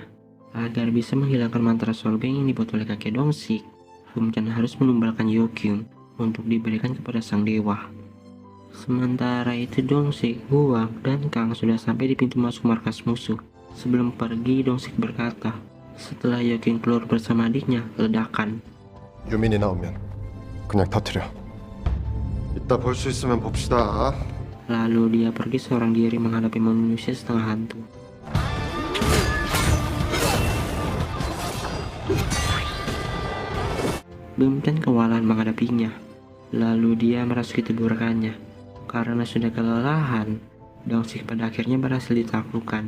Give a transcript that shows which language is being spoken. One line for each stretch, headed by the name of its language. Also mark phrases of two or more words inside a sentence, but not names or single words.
Indonesian: Agar bisa menghilangkan mantra Solgyong yang dibuat oleh kakek Dongsik, Bum Chan harus menumbalkan Yokyung untuk diberikan kepada sang dewa. Sementara itu Dongsik, Huang, dan Kang sudah sampai di pintu masuk markas musuh. Sebelum pergi, Dongsik berkata, Setelah Yoking keluar bersama adiknya, ledakan.
Korean: 유민이 나오면 그냥 터트려. 이따 볼 수 있으면 봅시다.
Indonesian: Lalu dia pergi seorang diri menghadapi manusia setengah hantu. Bumchan kewalahan menghadapinya. Lalu dia merasuki tubuh rekannya. Karena sudah kelelahan, Dong-sik pada akhirnya berhasil ditaklukkan.